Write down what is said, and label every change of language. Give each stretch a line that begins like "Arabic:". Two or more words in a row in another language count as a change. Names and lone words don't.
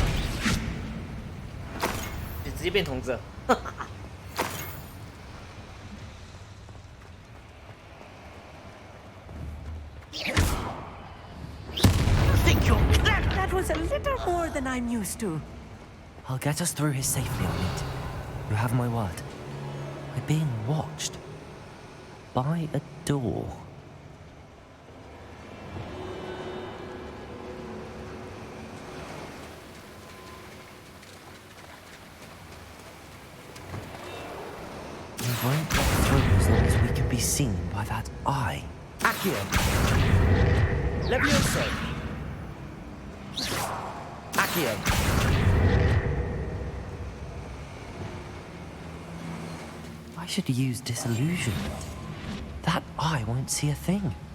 Chinese: 直接变同志。
English: That was a little more than I'm used to. I'll get us through here safely, Armit. You have my word. We're being watched. By a door. We won't get through as long as we can be seen by that eye. Accio. Levioso. Accio. I should use disillusionment. That eye won't see a thing.